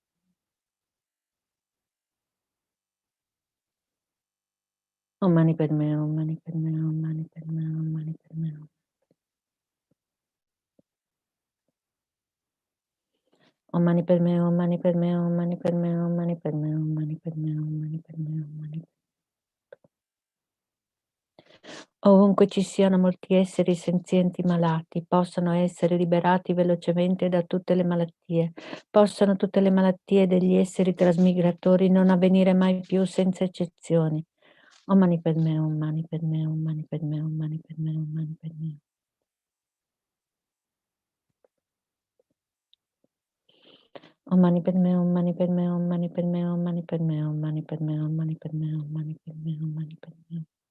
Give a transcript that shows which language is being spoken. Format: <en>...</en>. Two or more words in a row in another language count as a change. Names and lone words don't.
<sa>Om Mani Padme, Om Mani Padme, Om Mani Padme, Om Mani Padme. Om Mani Padme, Om Mani Padme, Om Mani Padme, Om Mani Padme, Om Mani Padme, Om Mani Padme, Om Mani Padme.</sa> <it>Ovunque ci siano molti esseri senzienti malati, possano essere liberati velocemente da tutte le malattie, possano tutte le malattie degli esseri trasmigratori non avvenire mai più senza eccezioni.</it> <sa>Om Mani Padme, Om Mani Padme, Om Mani Padme, Om Mani Padme, Om Mani Padme. Om Mani Padme, Om Mani Padme, Om Mani Padme, Om Mani Padme, Om Mani Padme, Om Mani Padme, Om Mani Padme, Om Mani Padme.</sa>